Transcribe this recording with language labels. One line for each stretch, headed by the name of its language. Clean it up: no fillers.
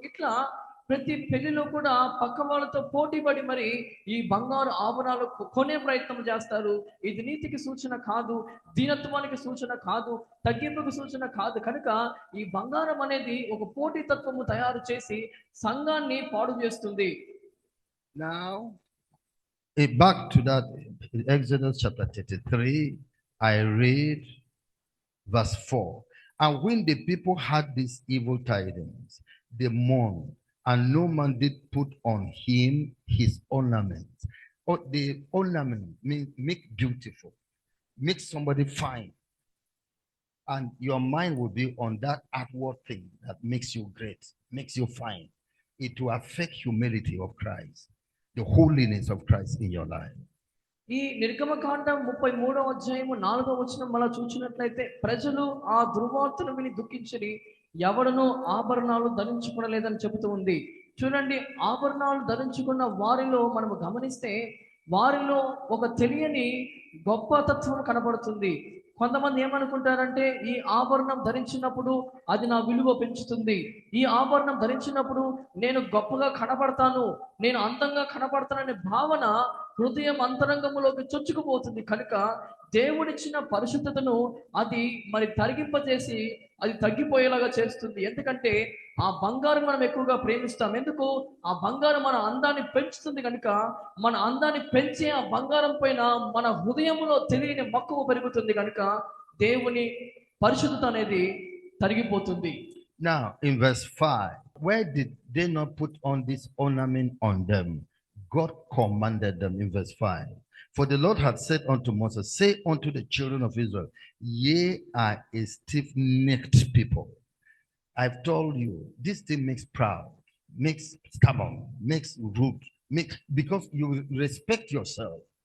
Telugu: ఇట్లా ప్రతి పెళ్లిలో కూడా పక్క వాళ్ళతో పోటీ పడి మరి ఈ బంగారు ఆభరణాలు కొనే ప్రయత్నం చేస్తారు. ఇది నీతికి సూచన కాదు, దీనత్వానికి సూచన కాదు, తగ్గింపుకి సూచన కాదు. కనుక ఈ బంగారం అనేది ఒక పోటీ తత్వము తయారు చేసి సంఘాన్ని పాడు చేస్తుంది.
English: Now, back to that Exodus chapter 33, I read verse 4. And when the people had these evil tidings, they mourned, and no man did put on him his ornament. Or the ornament means make beautiful, make somebody fine. And your mind will be on that outward thing that makes you great, makes you fine. It will affect humility of Christ, the holiness of Christ in your life.
Telugu: ఈ నిర్గమకాండం 33వ అధ్యాయము 4వ వచనం మనం చూసినట్లయితే ప్రజలు ఆ దుర్వార్తను విని దుఃఖించి ఎవడనూ ఆభరణాలు ధరించుకోలేదని చెబుతూ ఉంది. చూడండి, ఆభరణాలు ధరించుకున్న వారిలో మనము గమనిస్తే వారిలో ఒక తెలియని గొప్ప తత్వం కనబడుతుంది. కొంతమంది ఏమనుకుంటారంటే ఈ ఆభరణం ధరించినప్పుడు అది నా విలువ పెంచుతుంది, ఈ ఆభరణం ధరించినప్పుడు నేను గొప్పగా కనబడతాను, నేను అందంగా కనబడతాననే భావన హృదయం అంతరంగంలోకి చొచ్చుకుపోతుంది. కనుక దేవుడిచ్చిన పరిశుద్ధతను అది మరి తరిగింపజేసి అది తగ్గిపోయేలాగా చేస్తుంది. ఎందుకంటే ఆ బంగారం మనం ఎక్కువగా ప్రేమిస్తాం. ఎందుకు? ఆ బంగారం మన అందాన్ని పెంచుతుంది. కనుక మన అందాన్ని పెంచే ఆ బంగారం పైన మన హృదయంలో తెలియని మక్కువ పెరుగుతుంది. కనుక దేవుని పరిశుద్ధత అనేది తరిగిపోతుంది.
English: Now, in verse 5, where did they not put on this ornament on them? God commanded them in verse 5. For the Lord had said unto Moses, say unto the children of Israel, ye are a stiff-necked people. I've told you, this thing makes proud, makes stubborn, makes rude, because you respect yourself.